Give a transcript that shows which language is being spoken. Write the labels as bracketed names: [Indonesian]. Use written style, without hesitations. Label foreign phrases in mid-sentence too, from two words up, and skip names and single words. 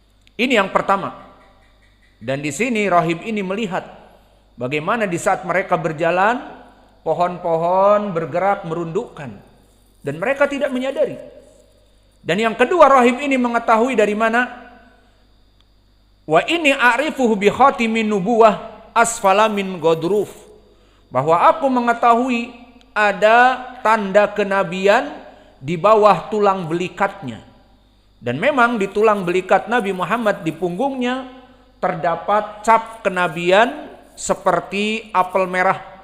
[Indonesian] Ini yang pertama. Dan di sini rahib ini melihat bagaimana di saat mereka berjalan, pohon-pohon bergerak merundukkan. Dan mereka tidak menyadari. Dan yang kedua, rahib ini mengetahui dari mana? [Arabic] Wa inni a'rifuhu bi khatimin nubuwah asfala min godruf. [Indonesian] Bahwa aku mengetahui ada tanda kenabian di bawah tulang belikatnya. Dan memang di tulang belikat Nabi Muhammad di punggungnya terdapat cap kenabian seperti apel merah.